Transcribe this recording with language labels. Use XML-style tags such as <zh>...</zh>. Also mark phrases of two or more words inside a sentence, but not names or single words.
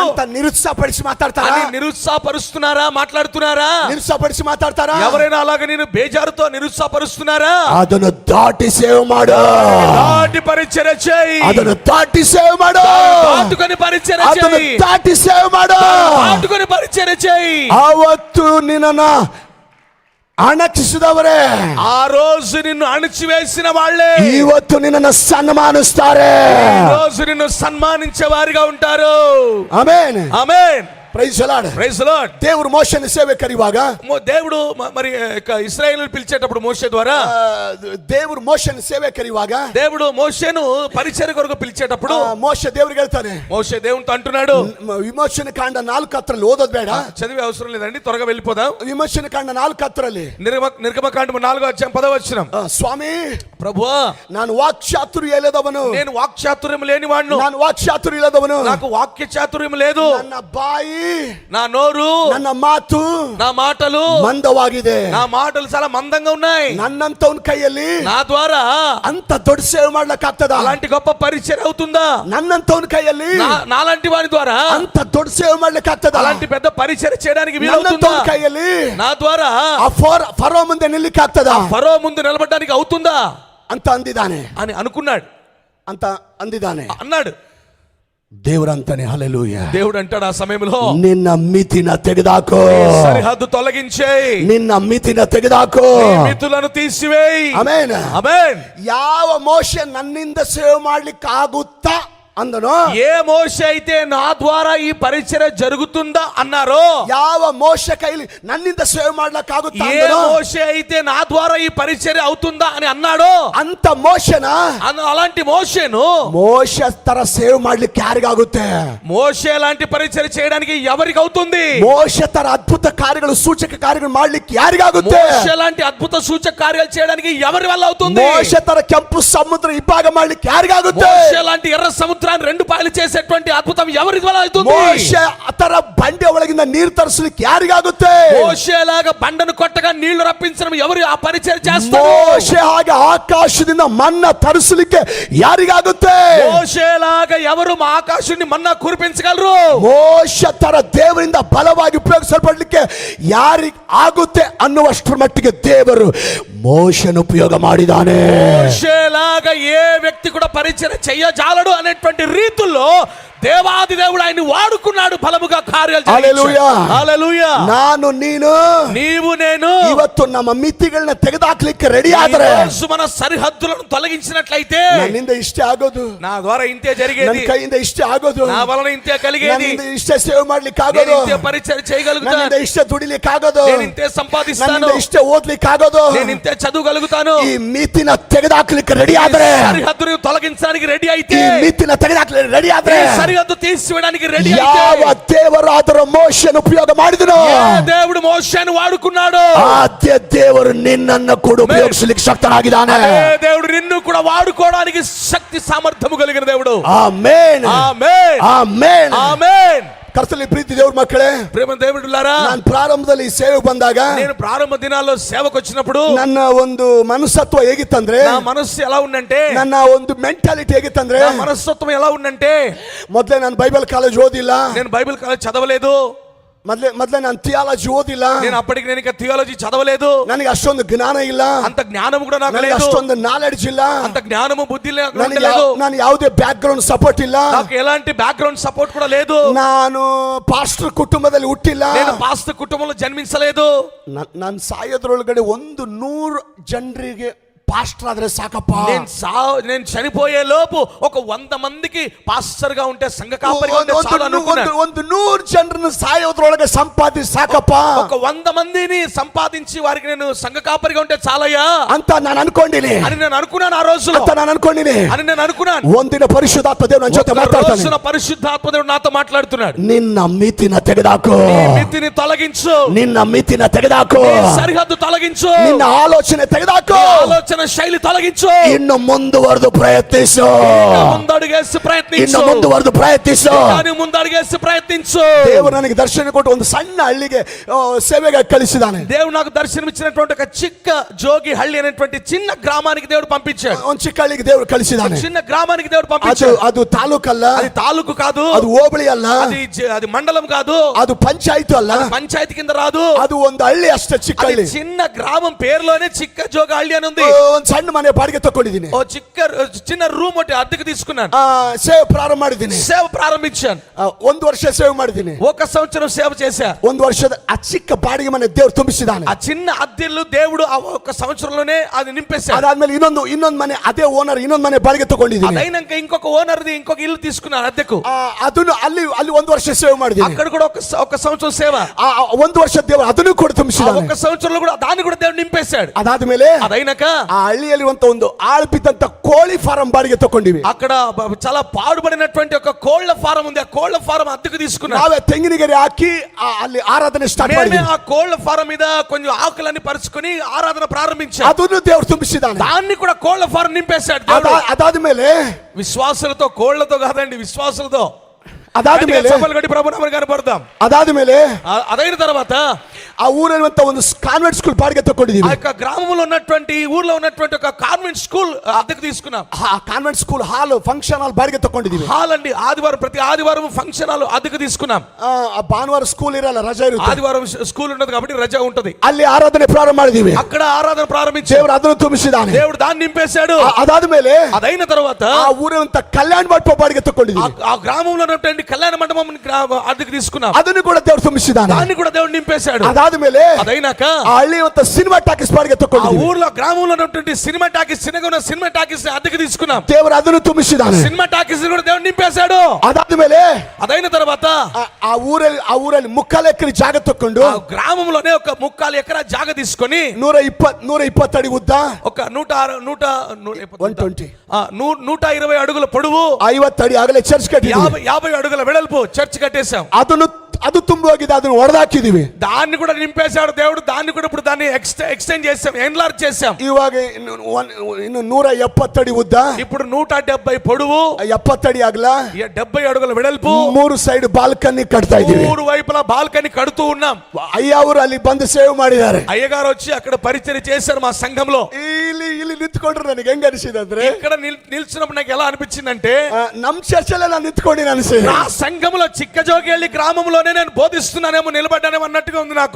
<kn>ಅಂತ నిరుత్సాహపడిಸಿ మాట్లాడతారా?</kn> <te>అని నిరుత్సాహపరుస్తున్నారా, మాట్లాడుతున్నారా? నిరుత్సాహపడిసి మాట్లాడతారా? ఎవరైనా అలాగ నేను బేజారుతో నిరుత్సాహపరుస్తున్నారా?</te> <kn>ಅದನ್ನು ದಾಟಿ ಸೇವ್ ಮಾಡು.</kn> <te>దాటి పరిచర్య చేయి.</te> <kn>ಅದನ್ನು ದಾಟಿ ಸೇವ್ ಮಾಡು.</kn> <te>దాటుకొని పరిచర్య</te> <kn>ಅದನ್ನು</kn> <te>చేయి.</te> <kn>ದಾಟಿ ಸೇವ್ ಮಾಡು.</kn> <te>దాటుకొని పరిచర్య చేయి.</te> <kn>ಆವತ್ತು ನಿನ್ನನ್ನ ಅಣಕಿಸಿದವರೇ,</kn> <te>ఆ రోజు నిన్ను అణిచివేసిన వాళ్ళే</te> <kn>ಇವತ್ತು ನಿನ್ನನ್ನ ಸನ್ಮಾನಿಸ್ತಾರೆ.</kn> <te>ఈ రోజు నిన్ను సన్మానించే వారిగా ఉంటారు.</te> <kn>ಆಮೆನ್.</kn> <te>ఆమేన్.</te> <en>praise the Lord. praise the Lord.</en> <kn>ದೇವರು ಮೋಶೆನ ಸೇವೆ ಕರೆಯುವಾಗ</kn> <te>దేవుడు మరి ఇశ్రాయేలును పిలిచేటప్పుడు మోషే ద్వారా</te> <kn>ದೇವರು ಮೋಶೆನ ಸೇವೆ ಕರೆಯುವಾಗ</kn> <te>దేవుడు మోషేను పరిచర్య కొరకు పిలిచేటప్పుడు</te> <kn>ಮೋಶೆ ದೇವರಿಗೆ ಹೇಳ್ತಾನೆ,</kn> <te>మోషే దేవునితో అంటున్నాడు,</te> <kn>ವಿಮೋಚನೆ ಕಾಂಡ 4 ಓದೋದ್ ಬೇಡ,</kn> <te>చదివే అవసరం లేదండి, త్వరగా వెళ్ళిపోదాం.</te> <kn>ವಿಮೋಚನೆ ಕಾಂಡ 4</kn> <te>నిర్గమకాండము 4:10</te> <kn>ಸ್ವಾಮಿ</kn> <te>ప్రభువా,</te> <kn>ನಾನು ವಾಕ್ಚಾತುರ್ಯ ಇಲ್ಲದವನು,</kn> <te>నేను వాక్చాతుర్యం లేని వాడును,</te> <kn>ನಾನು ವಾಕ್ಚಾತುರ್ಯ ಇಲ್ಲದವನು,</kn> <te>నాకు వాక్య చాతుర్యం లేదు,</te> <kn>ನನ್ನ ಬಾಯಿ</kn> <te>నా నోరు</te> <kn>ನನ್ನ ಮಾತು</kn> <te>నా మాటలు</te> <kn>ಮಂದವಾಗಿದೆ,</kn> <te>నా మాటలు చాలా మందంగా ఉన్నాయి.</te> <kn>ನನ್ನಂತವನ ಕೈಯಲ್ಲಿ</kn> <te>నా ద్వారా</te> <kn>ಅಂತ ದೊಡ್ಡ ಸೇವೆ ಮಾಡ್ಲಕ್ಕಾಗ್ತದ?</kn> <te>అలాంటి గొప్ప పరిచర్య అవుతుందా?</te> <kn>ನನ್ನಂತವನ ಕೈಯಲ್ಲಿ</kn> <te>నాలాంటి వారి ద్వారా</te> <kn>ಅಂತ ದೊಡ್ಡ ಸೇವೆ ಮಾಡ್ಲಿಕ್ಕಾಗ್ತದ?</kn> <te>అలాంటి పెద్ద పరిచర్య చేయడానికి వీలవుతుందా?</te> <kn>ನನ್ನಂತವನ ಕೈಯಲ್ಲಿ</kn> <te>నా ద్వారా</te> <kn>ಆ ಫರೋ ಮುಂದೆ ನಿಲ್ಲಿಕ್ಕಾಗ್ತದ</kn> <te>ఫరో ముందు నిలబడడానికి అవుతుందా</te> <kn>ಅಂತ ಅಂದಿದ್ದಾನೆ</kn> <te>అని అనుకున్నాడు,</te> <kn>ಅಂತ ಅಂದಿದ್ದಾನೆ.</kn> <te>అన్నాడు.</te> <kn>ದೇವರಂತಾನೆ ಹಲ್ಲೆಲೂಯಾ.</kn> <te>దేవుడు అంటాడు ఆ సమయంలో,</te> <kn>ನಿನ್ನ ಮಿತಿನ ತೆಗೆದಾಕೋ,</kn> <te>సరిహద్దు తొలగించేయి,</te> <kn>ನಿನ್ನ ಮಿತಿನ ತೆಗೆದಾಕೋ,</kn> <te>మితులను తీసివేయి.</te> <kn>ಆಮೆನ್.</kn> <te>ఆమేన్.</te> <kn>ಯಾವ ಮೋಶೆ ನನ್ನಿಂದ ಸೇವೆ ಮಾಡ್ಲಿಕ್ಕೆ ಆಗುತ್ತಾ ಅಂದನೋ,</kn> <te>ఏ మోషే అయితే నా ద్వారా ఈ పరిచర్య జరుగుతుందా అన్నారో,</te> <kn>ಯಾವ ಮೋಶೆ ಕೈಲಿ ನನ್ನಿಂದ ಸೇವೆ ಮಾಡ್ಲಿಕ್ಕಾಗುತ್ತಾ</kn> <te>ఏ</te> <kn>ಅಂದನೋ,</kn> <te>మోషే అయితే నా ద్వారా ఈ పరిచర్య అవుతుందా అని అన్నాడో,</te> <kn>ಅಂತ ಮೋಶೆನ</kn> <te>అలాంటి మోషేను</te> <kn>ಮೋಶೆ ತರ ಸೇವೆ ಮಾಡ್ಲಿಕ್ಕೆ ಯಾರಿಗಾಗುತ್ತೆ?</kn> <te>మోషే లాంటి పరిచర్య చేయడానికి ఎవరికి అవుతుంది?</te> <kn>ಮೋಶೆ ತರ ಅದ್ಭುತ ಕಾರ್ಯಗಳು ಸೂಚಕ ಕಾರ್ಯಗಳು ಮಾಡ್ಲಿಕ್ಕೆ ಯಾರಿಗಾಗುತ್ತೆ?</kn> <te>మోషే లాంటి అద్భుత సూచక కార్యాలు చేయడానికి ఎవరి వల్ల అవుతుంది?</te> <kn>ಮೋಶೆ ತರ ಕೆಂಪು ಸಮುದ್ರ ಇಬ್ಬಾಗ ಮಾಡ್ಲಿಕ್ಕೆ ಯಾರಿಗಾಗುತ್ತೆ?</kn> <te>మోషే లాంటి ఎర్ర సముద్రాన్ని రెండు పాయలు చేసేటువంటి అద్భుతం ఎవరి వల్ల అవుతుంది?</te> <kn>ಮೋಶೆ ತರ ಬಂಡೆ ಒಳಗಿಂದ ನೀರು ತರಿಸಲಿಕ್ಕೆ ಯಾರಿಗಾಗುತ್ತೆ?</kn> <te>మోషే లాగా బండను కొట్టగా నీళ్లు రప్పించడం ఎవరు ఆ పరిచర్య చేస్తారు?</te> <kn>ಮೋಶೆ ಹಾಗೆ ಆಕಾಶದಿಂದ ಮನ್ನ ತರಿಸಲಿಕ್ಕೆ ಯಾರಿಗಾಗುತ್ತೆ?</kn> <te>మోషే లాగా ఎవరు మా ఆకాశాన్ని మన్నా కురిపించగలరు?</te> <kn>ಮೋಶೆ ತರ ದೇವರಿಂದ ಬಲವಾಗಿ ಉಪಯೋಗಿಸಲ್ಪಡಲಿಕ್ಕೆ ಯಾರಿಗೆ ಆಗುತ್ತೆ ಅನ್ನುವಷ್ಟರ ಮಟ್ಟಿಗೆ ದೇವರು ಮೋಶೆನ ಉಪಯೋಗ ಮಾಡಿದಾನೆ.</kn> <te>మోషే లాగా ఏ వ్యక్తి కూడా పరిచర్య చెయ్యజాలడు అనేటువంటి రీతుల్లో దేవాది దేవుడు ఆయన్ని వాడుకున్నాడు బలముగా కార్యాలు హల్లెలూయా. హల్లెలూయా.</te> <kn>ನಾನು ನೀನು</kn> <te>నీవు నేను</te> <kn>ಇವತ್ತು ನಮ್ಮ ಮಿತಿಗಳನ್ನ ತೆಗೆದಾಕ್ಲಿಕ್ಕೆ ರೆಡಿ ಆದ್ರೆ</kn> <te>ఈ రోజు మన సరిహద్దులను తొలగించినట్లయితే</te> <kn>ನನ್ನಿಂದ ಇಷ್ಟೇ ಆಗೋದು,</kn> <te>నా ద్వారా ఇంతే</te> <kn>ನನ್ನ</kn> <te>జరిగేది,</te> <kn>ಕೈಯಿಂದ ಇಷ್ಟೇ ಆಗೋದು,</kn> <te>నా వలన ఇంతే కలిగేది,</te> <kn>ನನ್ನಿಂದ ಇಷ್ಟೇ ಸೇವೆ ಮಾಡ್ಲಿಕ್ಕೆ</kn> <te>నేను</te> <kn>ಆಗೋದು,</kn> <te>ఇంతే పరిచర్య చేయగలుగుతాను,</te> <kn>ನನ್ನಿಂದ ಇಷ್ಟೇ ದುಡಿಲಿಕ್ಕೆ ಆಗೋದು,</kn> <te>నేను ఇంతే సంపాదిస్తాను,</te> <kn>ನನ್ನಿಂದ ಇಷ್ಟೇ ಓದ್ಲಿಕ್ಕೆ ಆಗೋದು.</kn> <te>నేను ఇంతే చదువుగలుగుతాను.</te> <kn>ಈ ಮಿತಿನ ತೆಗೆದಾಕ್ಲಿಕ್ಕೆ ರೆಡಿ</kn> <te>ఈ</te> <kn>ಆದ್ರೆ,</kn> <te>సరిహద్దును తొలగించడానికి రెడీ అయితే,</te> <kn>ಈ ಮಿತಿನ ತೆಗೆದಾಕ್ಲಿಕ್ಕೆ ರೆಡಿ ಆದ್ರೆ,</kn> <te>ఈ సరిహద్దు తీసివేయడానికి రెడీ అయితే,</te> <kn>ಯಾವ ದೇವರಾದರೂ ಮೋಶೆಯನ್ನು ಉಪಯೋಗ ಮಾಡಿದನೋ</kn> <te>ఏ దేవుడు మోషేను వాడుకున్నాడు,</te> <kn>ಆದ್ಯ ದೇವರು ನಿನ್ನನ್ನು ಕೂಡ ಉಪಯೋಗಿಸಲಿಕ್ಕೆ ಶಕ್ತನಾಗಿದ್ದಾನೆ.</kn> <te>అదే దేవుడు నిన్ను కూడా వాడుకోవడానికి శక్తి సామర్థ్యము కలిగిన దేవుడు.</te> <kn>ಆಮೆನ್.</kn> <te>ఆమేన్.</te> <kn>ಆಮೆನ್.</kn> <te>ఆమేన్.</te> <kn>ಕರ್ತನಲ್ಲಿ ಪ್ರೀತಿ ದೇವ್ರ ಮಕ್ಕಳೇ,</kn> <te>ప్రేమ దేవుడులారా,</te> <kn>ನಾನು ಪ್ರಾರಂಭದಲ್ಲಿ ಈ ಸೇವೆ ಬಂದಾಗ</kn> <te>నేను ప్రారంభ దినాల్లో సేవకు వచ్చినప్పుడు</te> <kn>ನನ್ನ ಒಂದು ಮನಸ್ತತ್ವ ಹೇಗಿತ್ತಂದ್ರೆ,</kn> <te>నా మనస్సు ఎలా ఉందంటే,</te> <kn>ನನ್ನ ಒಂದು ಮೆಂಟಾಲಿಟಿ ಹೇಗಿತ್ತಂದ್ರೆ,</kn> <te>నా మనస్తత్వం ఎలా ఉందంటే,</te> <kn>ಮೊದಲೇ ನಾನು</kn> <en>Bible college</en> <kn>ಓದಿಲ್ಲ,</kn> <te>నేను</te> <en>Bible college</en> <te>చదవలేదు,</te> <kn>ಮೊದಲೇ ನಾನು ಥಿಯಾಲಜಿ ಓದಿಲ್ಲ,</kn> <te>నేను అప్పటికి నేను ఇంకా థియాలజీ చదవలేదు,</te> <kn>ನನಗೆ ಅಷ್ಟೊಂದು ಜ್ಞಾನ ಇಲ್ಲ,</kn> <te>అంత జ్ఞానం కూడా నాకు</te> <kn>ನನಗೆ</kn> <te>లేదు,</te> <kn>ಅಷ್ಟೊಂದು ನಾಲೆಡ್ಜ್ ಇಲ್ಲ,</kn> <te>అంత జ్ఞానము బుద్ధి</te> <kn>ನನಗೆ</kn> <te>లేదు,</te> <kn>ನಾನು ಯಾವುದೇ</kn> <en>background support</en> <kn>ಇಲ್ಲ,</kn> <te>నాకు ఎలాంటి</te> <en>background support</en> <te>కూడా లేదు,</te> <kn>ನಾನು ಪಾಸ್ಟರ್ ಕುಟುಂಬದಲ್ಲಿ ಹುಟ್ಟಿಲ್ಲ,</kn> <te>నేను పాస్టర్ కుటుంబంలో జన్మించలేదు.</te> <kn>ನಾನು ಸಾಯೋದ್ರೊಳಗಡೆ 100 ಜನರಿಗೆ ಪಾಸ್ಟರ್ ಆದ್ರೆ ಸಾಕಪ್ಪ.</kn> <te>నేను చనిపోయే లోపు ఒక 100 మందికి పాస్టర్ గా ఉంటే సంఘ కాపరిగా ఉంటే చాలు అనుకున్నాను.</te> <kn>100 ಜನರನ್ನು ಸಾಯೋದ್ರೊಳಗೆ ಸಂಪಾದಿಸಿ ಸಾಕಪ್ಪ,</kn> <te>ఒక 100 మందిని సంపాదించి వారికి నేను సంఘ కాపరిగా ఉంటే చాలయ్యా</te> <kn>ಅಂತ ನಾನು ಅನ್ಕೊಂಡಿನಿ,</kn> <te>అని నేను అనుకున్నాను. ఆ రోజులో</te> <kn>ಅಂತ ನಾನು ಅನ್ಕೊಂಡಿನಿ.</kn> <te>అని నేను అనుకున్నాను.</te> <kn>ಒಂದಿನ ಪರಿಶುದ್ಧಾತ್ಮ ದೇವರು ನನ್ನ ಜೊತೆ ಮಾತಾಡ್ತಾನೆ,</kn> <te>రోజున పరిశుద్ధాత్మ దేవుడు నాతో మాట్లాడుతున్నాడు.</te> <kn>ನಿನ್ನ ಮಿತಿನ ತೆಗೆದಾಕು,</kn> <te>నీ మితిని తొలగించు,</te> <kn>ನಿನ್ನ ಮಿತಿನ ತೆಗೆದಾಕು,</kn> <te>నీ సరిహద్దు తొలగించు,</te> <kn>ನಿನ್ನ ಆಲೋಚನೆ ತೆಗೆದಾಕು,</kn> <te>నీ ఆలోచన ఆలోచన శైలి తొలగించు.</te> <kn>ಇನ್ನು ಮುಂದುವರೆದು ಪ್ರಯತ್ನಿಸು.</kn> <te>ముందడుగేసి ప్రయత్నించు.</te> <kn>ಇನ್ನು ಮುಂದುವರೆದು ಪ್ರಯತ್ನಿಸು.</kn> <te>కానీ ముందడుగేసి ప్రయత్నించు.</te> <kn>ದೇವರು ನನಗೆ ದರ್ಶನ ಕೊಟ್ಟು ಒಂದು ಸಣ್ಣ ಹಳ್ಳಿಗೆ ಸೇವೆಗೆ ಕಳಿಸಿದಾನೆ.</kn> <te>దేవుడు నాకు దర్శనం ఇచ్చినటువంటి ఒక చిక్క జోగి హಳ್ಳಿ అనేటువంటి చిన్న గ్రామానికి దేవుడు పంపించాడు.</te> <kn>ಒಂದು ಚಿಕ್ಕ ಹಳ್ಳಿಗೆ ದೇವರು ಕಳಿಸಿದಾನೆ.</kn> <te>చిన్న గ్రామానికి దేవుడు పంపించాడు.</te> <kn>ಅದು ತಾಲೂಕಲ್ಲ,</kn> <te>అది తాలూకు కాదు,</te> <kn>ಅದು ಹೋಬಳಿ ಅಲ್ಲ,</kn> <te>అది మండలం కాదు,</te> <kn>ಅದು ಪಂಚಾಯತ್ ಅಲ್ಲ,</kn> <te>పంచాయతీ కింద రాదు,</te> <kn>ಅದು ಒಂದು ಹಳ್ಳಿ ಅಷ್ಟೇ, ಚಿಕ್ಕ</kn> <te>అది</te> <kn>ಹಳ್ಳಿ.</kn> <te>చిన్న గ్రామం పేరులోనే చిక్క జోగి హಳ್ಳಿ అని ఉంది.</te> <kn>ಒಂದು ಸಣ್ಣ ಮನೆ ಬಾಡಿಗೆ ತಕೊಂಡಿದ್ದೀನಿ.</kn> <te>ఓ చిన్న రూమ్ ఒకటి అద్దెకు తీసుకున్నాను.</te> <kn>ಸೇವೆ ಪ್ರಾರಂಭ ಮಾಡಿದ್ದೀನಿ.</kn> <te>సేవ ప్రారంభించాను.</te> <kn>ಒಂದು ವರ್ಷ ಸೇವೆ ಮಾಡಿದ್ದೀನಿ.</kn> <te>ఒక సంవత్సరం సేవ చేశా.</te> <kn>ಒಂದು ವರ್ಷದ ಆ ಚಿಕ್ಕ ಬಾಡಿಗೆ ಮನೆ ದೇವರು ತುಂಬಿಸಿದಾನೆ.</kn> <te>ఆ చిన్న అద్దెలు దేవుడు ఆ ఒక సంవత్సరంలోనే అది నింపేశాడు.</te> <kn>ಅದಾದ್ಮೇಲೆ ಇನ್ನೊಂದು ಮನೆ, ಅದೇ ಓನರ್ ಇನ್ನೊಂದು ಮನೆ ಬಾಡಿಗೆ ತಗೊಂಡಿದ್ದೀನಿ.</kn> <te>అదైనాక ఇంకొక ఓనర్ది ఇంకొక ఇల్లు తీసుకున్నాను అద్దెకు.</te> <kn>ಅದನ್ನು ಅಲ್ಲಿ ಒಂದು ವರ್ಷ ಸೇವೆ ಮಾಡಿದ್ದೀನಿ.</kn> <te>అక్కడ కూడా ఒక సంవత్సరం సేవ.</te> <kn>ಒಂದು ವರ್ಷ ದೇವರು ಅದನ್ನು ಕೂಡ ತುಂಬಿಸಿದಾನೆ.</kn> <te>ఒక సంవత్సరంలో కూడా దాన్ని కూడా దేవుడు నింపేశాడు.</te> <kn>ಅದಾದ್ಮೇಲೆ</kn> <te>అదైనాక</te> <kn>ಆ ಹಳ್ಳಿಯಲ್ಲಿ ಒಂದು ಆಳು ಬಿದ್ದಂತ ಕೋಳಿ ಫಾರಂ ಬಾಡಿಗೆ ತಗೊಂಡಿವಿ.</kn> <te>అక్కడ చాలా పాడుబడినటువంటి ఒక కోళ్ల ఫారం ఉంది. ఆ కోళ్ల ఫారం అద్దెకు తీసుకున్నాం.</te> <kn>ನಾವೇ ತೆಂಗಿನಗೆರೆ ಹಾಕಿ ಅಲ್ಲಿ ಆರಾಧನೆ ಸ್ಟಾರ್ಟ್ ಮಾಡಿದ್ವಿ.</kn> <te>ఆ కోళ్ల ఫారం మీద కొంచెం ఆకులన్నీ పరుచుకొని ఆరాధన ప్రారంభించాం.</te> <kn>ಅದನ್ನು ದೇವರು ತುಂಬಿಸಿದಾನೆ.</kn> <te>దాన్ని కూడా కోళ్ల ఫారం నింపేశాడు దేవుడు.</te> <kn>ಅದಾದ್ಮೇಲೆ</kn> <te>విశ్వాసులతో, కోళ్లతో కాదండి, విశ్వాసులతో.</te> <kn>ಅದಾದ್ಮೇಲೆ</kn> <te>ప్రభు నామమున కనపడదాం.</te> <kn>ಅದಾದ್ಮೇಲೆ</kn> <te>అదైన తర్వాత</te> <kn>ಆ ಊರಲ್ಲಿ ಒಂದು</kn> <en>convent school</en> <kn>ಬಾಡಿಗೆ ತಗೊಂಡಿದ್ದೀವಿ.</kn> <te>ఆ యొక్క గ్రామంలో ఉన్నటువంటి ఊర్లో ఉన్నటువంటి ఒక</te> <en>convent school</en> <te>అద్దెకు తీసుకున్నాం.</te> <kn>ఆ</kn> <en>convent school hall, function hall</en> <kn>బాడిಗೆ ತಗೊಂಡಿದ್ದೀವಿ.</kn> <te>హాల్ అండి, ప్రతి ఆదివారం</te> <en>function hall</en> <te>అద్దెకు తీసుకున్నాం.</te> <kn>ಭಾನುವಾರ ಸ್ಕೂಲ್ ಇರಲ್ಲ, ರಜೆ ಇರುತ್ತೆ.</kn> <te>ఆదివారం స్కూల్ ఉండదు కాబట్టి రజా ఉంటది.</te> <kn>ಅಲ್ಲಿ ಆರಾಧನೆ ಪ್ರಾರಂಭ ಮಾಡಿದೀವಿ.</kn> <te>అక్కడ ఆరాధన ప్రారంభించి</te> <kn>ದೇವರು ಅದನ್ನು ತುಂಬಿಸಿದಾನೆ.</kn> <te>దేవుడు దాన్ని నింపేశాడు.</te> <kn>ಅದಾದ್ಮೇಲೆ</kn> <te>అదైన తర్వాత</te> <kn>ಆ ಊರಿನಂತ ಕಲ್ಯಾಣ ಮಂಟಪ ಬಾಡಿಗೆ ತಗೊಂಡಿದ್ದೀವಿ.</kn> <te>ఆ గ్రామంలో ఉన్నటువంటి కళ్యాణ మండపం అద్దెకు తీసుకున్నాం.</te> <kn>ಅದನ್ನು ಕೂಡ ದೇವರು ತುಂಬಿಸಿದಾನೆ.</kn> <te>దాన్ని కూడా దేవుడు నింపేశాడు.</te> <kn>ಅದಾದ್ಮೇಲೆ</kn> <te>అదైనాక</te> <kn>ಆ ಹಳ್ಳಿ ಅಂತ</kn> <en>cinema talkies</en> <kn>ಬಾಡಿಗೆ</kn> <te>ఆ</te> <kn>ತಗೊಂಡಿದ್ದೀವಿ.</kn> <te>ఊర్లో గ్రామంలో ఉన్నటువంటి</te> <en>cinema talkies,</en> <te>చిన్నగా</te> <en>cinema talkies</en> <te>అద్దెకు తీసుకున్నాం.</te> <kn>ದೇವರು ಅದನ್ನು ತುಂಬಿಸಿದಾನೆ.</kn> <en>cinema talkies</en> <te>కూడా దేవుడు నింపేశాడు.</te> <kn>ಅದಾದ್ಮೇಲೆ</kn> <te>అదైన తర్వాత</te> <kn>ಆ ಊರಲ್ಲಿ 3 ಎಕರೆ ಜಾಗ ತಕೊಂಡು</kn> <te>ఆ గ్రామంలోనే ఒక 3 ఎకరా జాగ తీసుకొని</te> <kn>120 ಅಡಿ ಉದ್ದ,</kn> <te>ఒక 120 అడుగుల పొడవు,</te> <kn>50 అಡಿ అగಲ ಚರ್ಚ್ ಕಟ್ಟಿದ್ದೀವಿ.</kn> <te>50 అడుగుల వెడల్పు చర్చ్ కట్టేశాం.</te> <kn>ಅದು ತುಂಬಿ ಹೋಗಿದೆ, ಅದನ್ನು ಹೊಡೆದಾಕಿದೀವಿ.</kn> <te>దాన్ని కూడా నింపేశాడు దేవుడు. దాన్ని కూడా ఇప్పుడు దాన్ని ఎక్స్టెండ్ చేసాం, ఎన్లార్జ్ చేసాం.</te> <kn>ಇವಾಗ ಇನ್ನು 170 ಅಡಿ ಉದ್ದ,</kn> <te>ఇప్పుడు 170 పొడవు,</te> <kn>70 ಅಡಿ ಅಗಲ,</kn> <te>70 అడుగుల వెడల్పు,</te> <kn>3</kn> <en>side balcony</en> <kn>ಕಟ್ತಾ ಇದೀವಿ.</kn> <te>3 వైపులా బాల్కనీ కడుతూ ఉన్నాం.</te> <kn>ಅಯ್ಯ ಅವರು ಅಲ್ಲಿ ಬಂದು ಸೇವ್ ಮಾಡಿದ್ದಾರೆ.</kn> <te>అయ్యగారు వచ్చి అక్కడ పరిచర్య చేశారు మా సంఘంలో.</te> <kn>ಇಲ್ಲಿ ನಿಂತ್ಕೊಂಡ್ರು ನನಗೆ ಹೆಂಗ ಅನಿಸಿದೆ ಅಂದ್ರೆ,</kn> <te>ఇక్కడ నిల్చున్నప్పుడు నాకు ఎలా అనిపించిందంటే,</te> <kn>ನಮ್ ಚರ್ಚಲ್ಲೇ ನಾನು ನಿಂತ್ಕೊಂಡಿನ ಅನಿಸಿದೆ.</kn> <te>నా సంఘంలో చిక్కజోగిహళ్ళి గ్రామంలోనే నేను బోధిస్తున్నానేమో, నిలబడ్డానేమో అన్నట్టుగా ఉంది నాకు.</te>